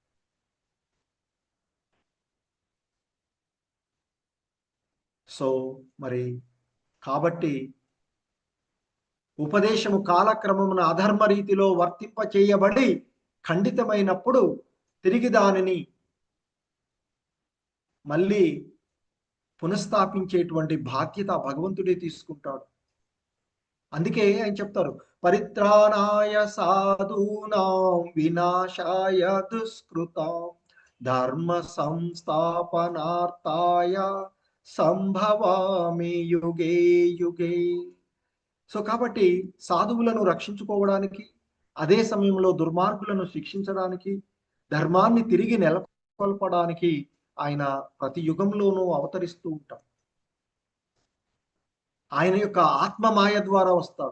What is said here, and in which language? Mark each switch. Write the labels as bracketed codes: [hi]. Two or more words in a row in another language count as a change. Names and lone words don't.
[te] సో మరి కాబట్టి ఉపదేశము కాలక్రమమున అధర్మ రీతిలో వర్తింప చేయబడి ఖండితమైనప్పుడు తిరిగి దానిని మళ్ళీ పునఃస్థాపించేటువంటి బాధ్యత భగవంతుడే తీసుకుంటాడు. అందుకే ఆయన చెప్తారు, [sa] పరిత్రాణాయ సాధూనాం వినాశాయ దుష్కృతాం ధర్మ సంస్థాపనార్థాయ సంభవామి యుగే యుగే. [te] సో కాబట్టి సాధువులను రక్షించుకోవడానికి, అదే సమయంలో దుర్మార్గులను శిక్షించడానికి, ధర్మాన్ని తిరిగి నెలకొల్పడానికి ఆయన ప్రతి యుగంలోనూ అవతరిస్తూ ఉంటాడు. ఆయన యొక్క ఆత్మమాయ ద్వారా వస్తాడు.